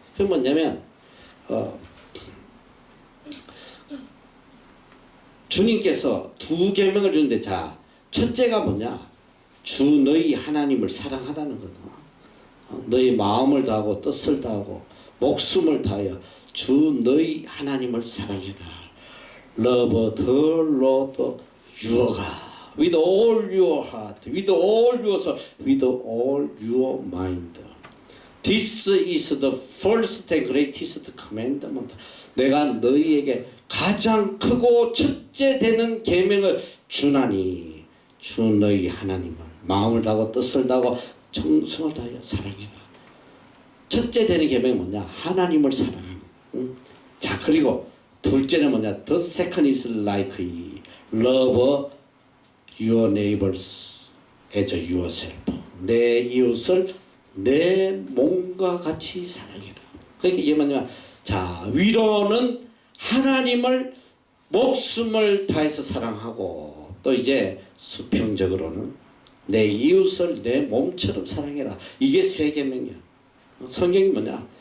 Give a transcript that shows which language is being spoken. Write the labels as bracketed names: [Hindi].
[Korean] 그게 뭐냐면 주님께서 두 계명을 주는데, 자, 첫째가 뭐냐? 주 너희 하나님을 사랑하라는 거다. 너희 마음을 다하고 뜻을 다하고 목숨을 다하여 주 너희 하나님을 사랑해라. [English] Love the Lord your God with all your heart, with all your soul, with all your mind. This is the first and greatest commandment. [Korean] 내가 너희에게 가장 크고 첫째 되는 계명을 주나니 주 너희 하나님을 마음을 다하고 뜻을 다하고 정성을 다하여 사랑해라. 첫째 되는 계명이 뭐냐? 하나님을 사랑하는. 자, 그리고 둘째는 뭐냐? [English] The second is like love your neighbors as yourself. [Korean] 내 이웃을 내 몸과 같이 사랑해라. 그러니까 이게 뭐냐? 자, 위로는 하나님을 목숨을 다해서 사랑하고 또 이제 수평적으로는 내 이웃을 내 몸처럼 사랑해라. 이게 세 계명이야. 성경이 뭐냐?